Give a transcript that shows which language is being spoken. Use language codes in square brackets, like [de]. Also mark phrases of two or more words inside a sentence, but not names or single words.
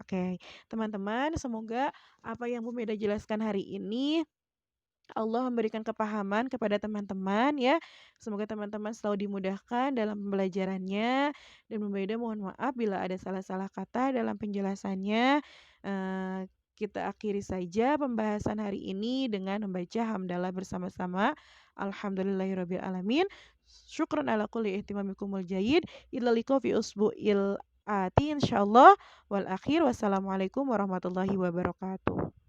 [id] Oke, teman-teman, semoga apa yang Bu Meda jelaskan hari ini Allah memberikan kepahaman kepada teman-teman ya. Semoga teman-teman selalu dimudahkan dalam pembelajarannya, dan Bu Meda mohon maaf bila ada salah-salah kata dalam penjelasannya. Eh, kita akhiri saja pembahasan hari ini dengan membaca hamdalah bersama-sama. [ar] الحمد لله رب العالمين شكرا على كل اهتمامكم الجيد. إلى اللقاء في الأسبوع الآتي إن شاء الله والآخر والسلام عليكم ورحمة الله وبركاته.